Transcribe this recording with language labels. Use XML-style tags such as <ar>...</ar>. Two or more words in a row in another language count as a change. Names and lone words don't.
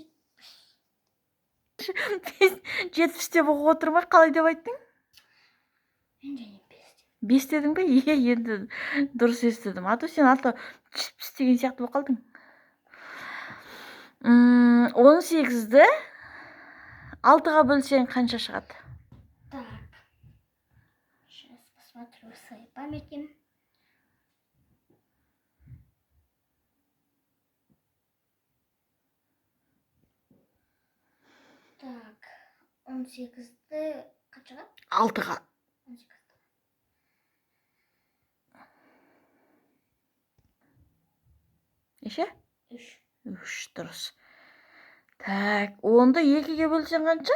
<kk>70 деп оқып отырмай қалай деп айттың? Мен және 5 деп. 5 дедің бе? Енді дұрыс естідім.</kk> <ru>А то</ru> <kk>сен аты 70 деген сияқты болып қалдың. 18-ді 6-ға бөлсең қанша шығады?</kk> <ru>Так. Сейчас посмотрю в своей памяти. Так.</ru> <kk>18-ді қаншаға? 6-ға. 18-ді. Неше? 3. 3 дұрыс. Так, 10-ды 2-ге бөлсең қанша?</kk>